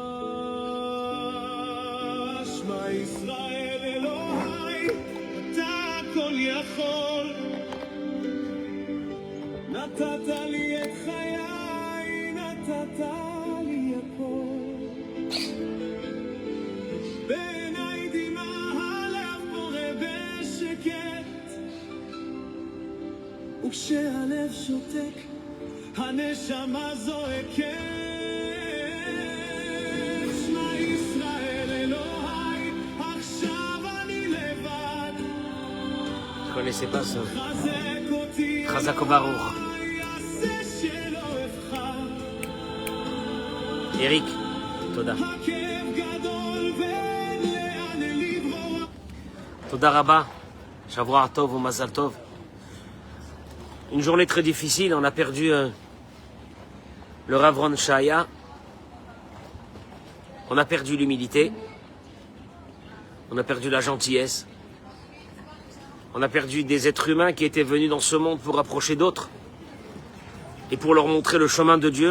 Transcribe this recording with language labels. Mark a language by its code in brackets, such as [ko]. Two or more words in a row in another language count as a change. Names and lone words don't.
[he] שמע ישראל אלוהי, אתה הכל יכול, נתת לי את חיי, נתת לי הכל, בעיניי דמעה הלב בורא בשקט, וכשהלב שותק הנשמה זועקת. שמע ישראל אלוהי, עכשיו אני לבד, [fr] connaissez pas ça. [he] חזק אותי חזק ברוך. יעשה שלא אבחר, Eric, Toda. הכאב גדול ואין לאן לברוח. תודה רבה, שבועות טוב ou מזל טוב. [fr] Une journée très difficile, on a perdu le Rav Ron Shaya. On a perdu l'humilité. On a perdu la gentillesse. On a perdu des êtres humains qui étaient venus dans ce monde pour approcher d'autres et pour leur montrer le chemin de Dieu.